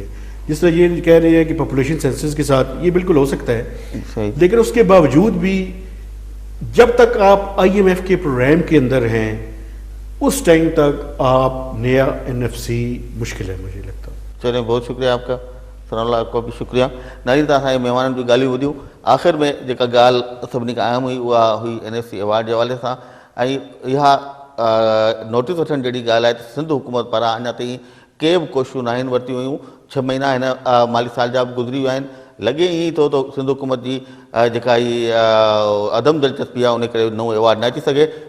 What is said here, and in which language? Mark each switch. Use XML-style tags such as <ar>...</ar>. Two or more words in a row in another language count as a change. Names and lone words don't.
<ur>جس طرح یہ کہہ رہے ہیں کہ</ur> <en>population census</en> <ur>کے ساتھ یہ بالکل ہو سکتا ہے, لیکن اس کے باوجود بھی جب تک آپ IMF کے پروگرام کے اندر ہیں اس ٹائم تک آپ نیا NFC مشکل ہے مجھے لگتا. چلیں, بہت شکریہ آپ کا. ثناء اللہ آپ کو بھی شکریہ.</ur> <sd>ناظرین تव्हां مہمانनि جूं ॻाल्हियूं ॿुधियूं. आख़िर में जेका ॻाल्हि सभिनी खां अहम हुई उहा हुई NFC अवार्ड जे हवाले सां. ऐं इहा नोटिस वठण जहिड़ी ॻाल्हि आहे त सिंध हुकूमत पारां अञा ताईं के बि कोशिशूं न आहिनि वरितियूं हुयूं. 6 महीना हिन माली साल जा बि गुज़री विया आहिनि. लॻे ईअं थो त सिंध हुकूमत जी जेका ई अदम दिलचस्पी आहे उन करे नओं अवार्ड न अची सघे.</sd>